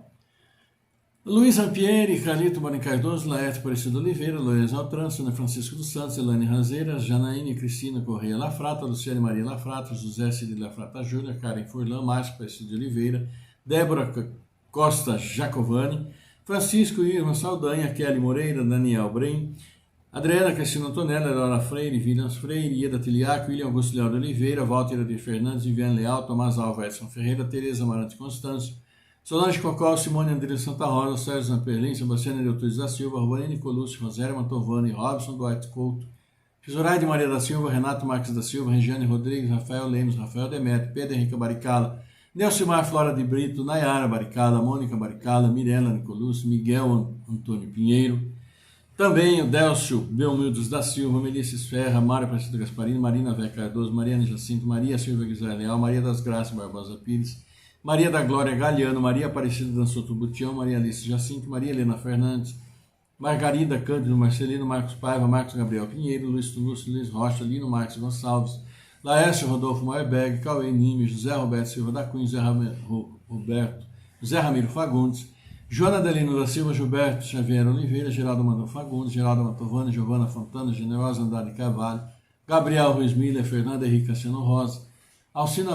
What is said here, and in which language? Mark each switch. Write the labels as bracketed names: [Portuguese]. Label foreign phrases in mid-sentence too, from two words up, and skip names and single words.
[Portuguese] Luiz Ampieri, Carlito Marim Cardoso, Laerte Aparecido Oliveira, Lorenzo Altran, Ana Francisco dos Santos, Elane Razeira, Janaíne Cristina Correia Lafrata, Luciane Maria Lafrata, José Cid Lafrata Júnior, Karen Furlan, Márcio Aparecido de Oliveira, Débora Costa Jacovani, Francisco Irma Saldanha, Kelly Moreira, Daniel Brim, Adriana Cristina Antonella, Laura Freire, Williams Freire, Ieda Tiliaco, William Augusto Leal de Oliveira, Walter Adir Fernandes, Viviane Leal, Tomás Alva, Edson Ferreira, Tereza Amarante Constâncio, Solange Cocó, Simone André Santa Rosa, Sérgio Zamperlin, Sebastião Neutunes da Silva, Ruane Nicolúcio, Rosério Mantovani, Robson Duarte Couto, Zoraide Maria da Silva, Renato Marques da Silva, Regiane Rodrigues, Rafael Lemos, Rafael Demetrio, Pedro Henrique Baricala, Nelcimar Flora de Brito, Nayara Baricala, Mônica Baricala, Mirela Nicolúcio, Miguel Antônio Pinheiro, também o Délcio Belmildos da Silva, Melissa Esferra, Mário Aparecido Gasparini, Marina Vé Cardoso, Mariana Jacinto, Maria Silva Guizar Leal, Maria das Graças Barbosa Pires, Maria da Glória Galiano, Maria Aparecida Dançoto Butião, Maria Alice Jacinto, Maria Helena Fernandes, Margarida Cândido Marcelino, Marcos Paiva, Marcos Gabriel Pinheiro, Luiz Tulúcio, Luiz Rocha, Lino Marques Gonçalves, Laércio Rodolfo Moerberg, Cauê Nimes, José Roberto Silva da Cunha, José Ramiro Fagundes, Joana Adelino da Silva, Gilberto Xavier Oliveira, Geraldo Mano Fagundes, Geraldo Mantovani, Giovana Fontana, Generosa Andrade Carvalho, Gabriel Ruiz Miller, Fernanda Henrique Cassiano Rosa, Alcina